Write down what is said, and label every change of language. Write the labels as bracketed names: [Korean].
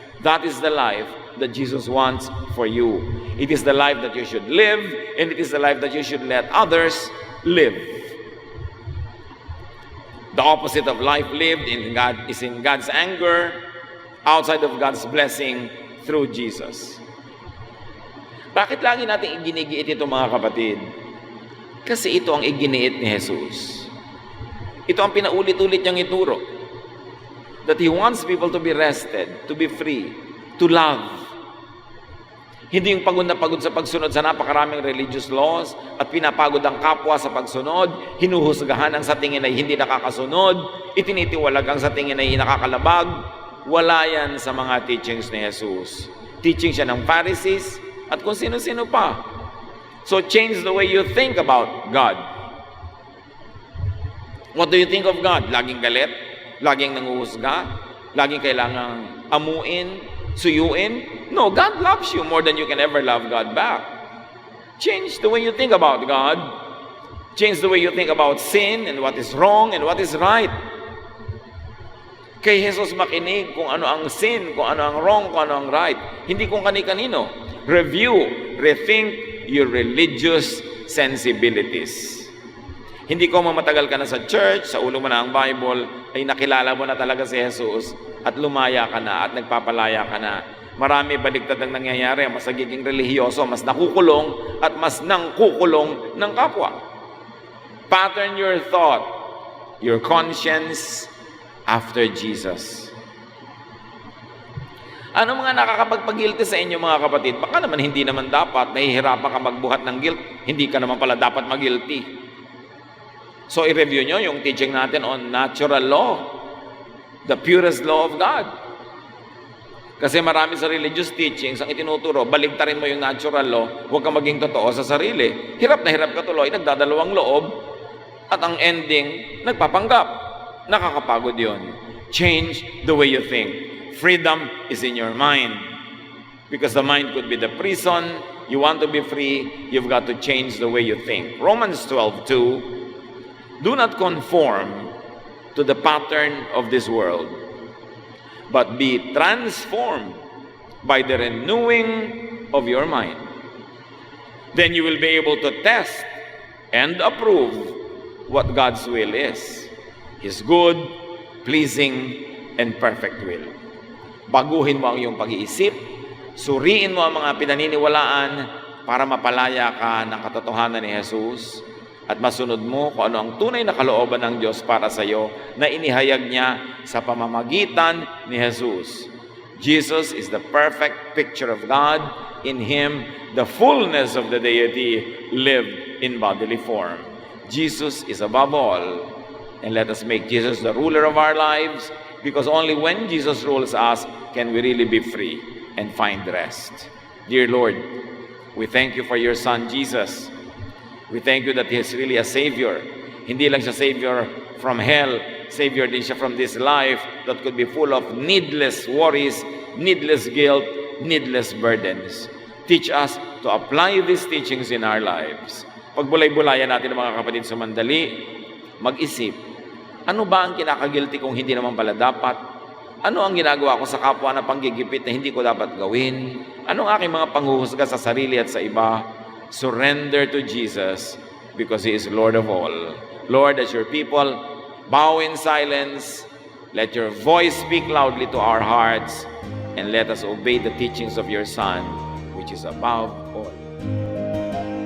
[English] That is the life that Jesus wants for you. It is the life that you should live, and it is the life that you should let others live. The opposite of life lived in God is in God's anger, outside of God's blessing through Jesus. [Filipino] Bakit lagi natin iginigiit ito, mga kapatid? Kasi ito ang iginiit ni Jesus. Ito ang pinaulit-ulit niyang ituro. [English] That He wants people to be rested, to be free, to love. [Filipino] Hindi yung pagod na pagod sa pagsunod sa napakaraming religious laws at pinapagod ang kapwa sa pagsunod, hinuhusgahan ang sa tingin ay hindi nakakasunod, itinitiwalag ang sa tingin ay nakakalabag. Wala yan sa mga teachings ni Jesus. Teaching siya ng Pharisees at kung sino-sino pa. [English] So change the way you think about God. What do you think of God? [Filipino] Laging galit? Laging nanguhusga? Laging kailangang amuin? Suyuin? [English] No, God loves you more than you can ever love God back. Change the way you think about God. Change the way you think about sin and what is wrong and what is right. [Filipino] Kay Jesus makinig kung ano ang sin, kung ano ang wrong, kung ano ang right. Hindi kung kani-kanino. [English] Review, rethink your religious sensibilities. [Filipino] Hindi ko mamatagal ka na sa church, sa ulo mo na ang Bible, ay nakilala mo na talaga si Jesus at lumaya ka na at nagpapalaya ka na. Marami baligtad ang nangyayari, mas nagiging relihiyoso, mas nakukulong at mas nangkukulong ng kapwa. [English] Pattern your thought, your conscience after Jesus. [Filipino] Ano mga nakakapagpag-guilty sa inyo, mga kapatid? Baka naman hindi naman dapat, nahihirapan ka magbuhat ng guilt, hindi ka naman pala dapat mag-guilty. [English] So, [Filipino] i-review nyo yung [English] teaching natin on natural law, the purest law of God. [Filipino] Kasi marami sa religious teachings ang itinuturo, baligtarin mo yung natural law, huwag kang maging totoo sa sarili. Hirap na hirap ka tuloy, nagdadalawang loob, at ang ending, nagpapanggap. Nakakapagod yun. [English] Change the way you think. Freedom is in your mind. Because the mind could be the prison. You want to be free, you've got to change the way you think. Romans 12:2, do not conform to the pattern of this world, but be transformed by the renewing of your mind. Then you will be able to test and approve what God's will is. His good, pleasing, and perfect will. [Filipino] Baguhin mo ang iyong pag-iisip, suriin mo ang mga pinaniniwalaan, para mapalaya ka ng katotohanan ni Jesus at masunod mo kung ano ang tunay na kalooban ng Diyos para sa iyo na inihayag niya sa pamamagitan ni Jesus. [English] Jesus is the perfect picture of God. In Him, the fullness of the deity lived in bodily form. Jesus is above all, and let us make Jesus the ruler of our lives, because only when Jesus rules us can we really be free and find rest. Dear Lord, we thank you for your Son, Jesus. We thank you that He is really a Savior. [Filipino] Hindi lang siya [English] Savior from hell, Savior [Filipino] din siya [English] from this life that could be full of needless worries, needless guilt, needless burdens. Teach us to apply these teachings in our lives. [Filipino] Pagbulay-bulayan natin mga kapatid sa mandali, mag-isip, ano ba ang kinakagilty kung hindi naman pala dapat? Ano ang ginagawa ko sa kapwa na panggigipit na hindi ko dapat gawin? Anong aking mga panghuhusga sa sarili at sa iba? [English] Surrender to Jesus because He is Lord of all. Lord, as your people bow in silence, let your voice speak loudly to our hearts, and let us obey the teachings of your Son, which is above all.